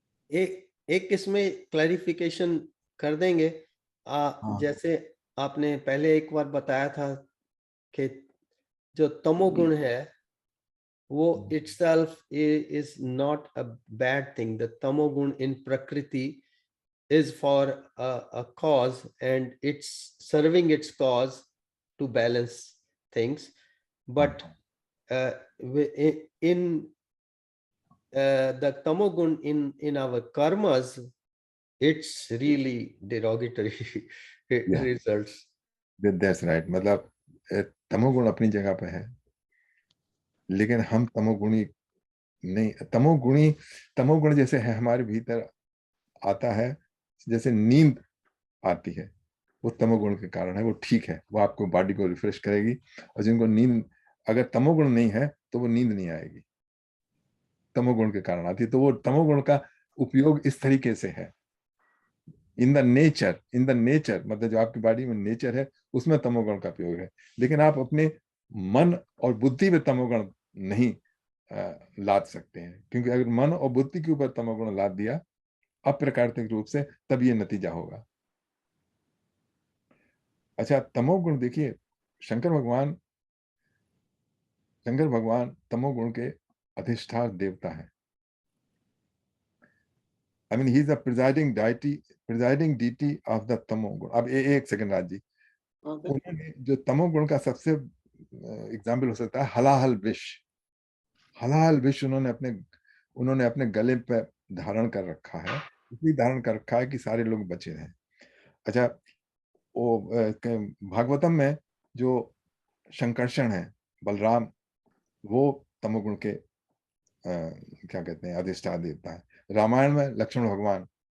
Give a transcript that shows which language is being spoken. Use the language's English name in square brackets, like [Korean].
[Hindi] एक इसमें क्लैरिफिकेशन कर देंगे. जैसे आपने पहले एक बार बताया था कि जो तमोगुण है वो [English] itself is not a bad thing. The tamogun in prakriti is for a cause, and it's serving its cause to balance things. But in the tamogun in our karmas, it's really derogatory results. That's right. [Hindi] मतलब तमोगुण अपनी जगह पे है, लेकिन हम तमोगुणी नहीं. तमोगुण जैसे है हमारे भीतर आता है, जैसे नींद आती है, वो तमोगुण के कारण है. वो ठीक है, वो आपको बॉडी को रिफ्रेश करेगी. और जिनको नींद, अगर तमोगुण नहीं है तो वो नींद नहीं आएगी, तमोगुण के कारण आती है. तो वो तमोगुण का उपयोग इस तरीके से है. [English] in the nature [Hindi] मतलब जो आपकी बॉडी में नेचर है उसमें तमोगुण का उपयोग है. लेकिन आप अपने मन और बुद्धि में तमोगुण नहीं लाद सकते हैं, क्योंकि अगर मन और बुद्धि के ऊपर तमोगुण लाद दिया अप्राकृतिक रूप से, तब ये नतीजा होगा. अच्छा, तमोगुण देखिए, शंकर भगवान तमोगुण के अधिष्ठान देवता है. [English] I mean, he is the presiding deity of the tamoguna. [Hindi] अब एक सेकंड राज जी, उन्होंने जो तमोगुण का सबसे एग्जाम्पल हो सकता है हलाहल विष उन्होंने अपने गले पे धारण कर रखा है. इसलिए धारण कर रखा है कि सारे लोग बचे रहें. अच्छा, वो भागवतम में जो शंकरषण है, बलराम, वो तमोगुण के क्या कहते हैं, अधिष्ठान देवता है. रामायण में लक्ष्मण भगवान,